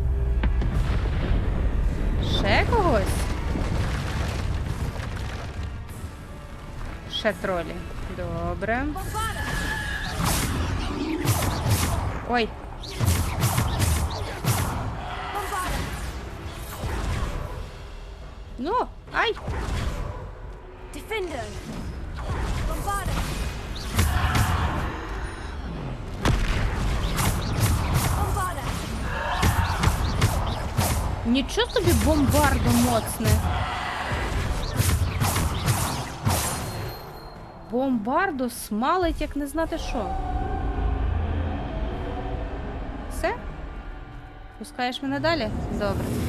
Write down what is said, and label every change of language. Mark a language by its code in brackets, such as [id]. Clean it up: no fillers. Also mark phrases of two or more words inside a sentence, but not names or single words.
[uk] Ще когось? Ще тролі. Добре. Ой. Ну, ай! Defender! Bombarda! Bombarda! Нічого собі бомбардо моцне. Бомбардо смалить, як не знати що. Все? Пускаєш мене далі? Добре.